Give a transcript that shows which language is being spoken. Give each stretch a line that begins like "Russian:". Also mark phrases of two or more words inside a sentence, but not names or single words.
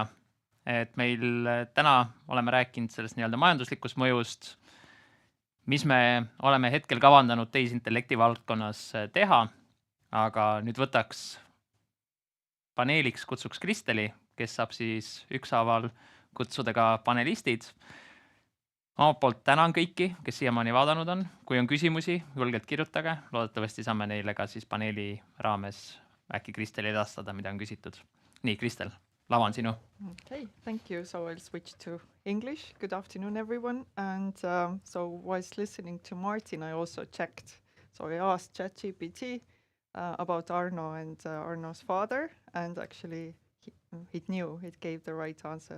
Estonian: Et meil täna oleme rääkinud sellest nii-öelda majanduslikust mõjust, mis me oleme hetkel kavandanud tehisintellekti valdkonnas teha, aga nüüd võtaks paneeliks, kutsuks Kristeli, kes saab siis ükshaaval kutsuda ka panelistid. Omalt poolt tänan kõiki, kes siiamaani vaadanud on. Kui on küsimusi, julgelt kirjutage. Loodetavasti saame neile ka siis paneeli raames äkki Kristeli edastada, mida on küsitud. Nii, Kristel. Lava on sinu.
English: Okay, thank you. So I'll switch to English. Good afternoon, everyone. And so whilst listening to Martin, I also checked. So I asked ChatGPT about Arno and Arno's father. And actually, it knew, it gave the right answer.